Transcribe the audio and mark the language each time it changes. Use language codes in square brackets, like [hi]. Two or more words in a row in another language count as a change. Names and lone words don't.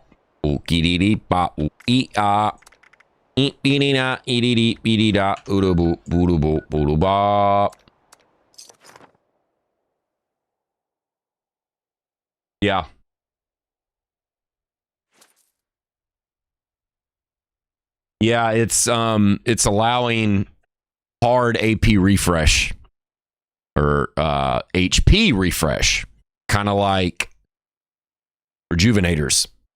[en] Ookie dee dee bop ee ah. Ee dee dee da ee dee dee bee dee da oodaboo boodaboo boodoo bop. Yeah. Yeah, it's allowing hard AP refresh or HP refresh, kind of like rejuvenators.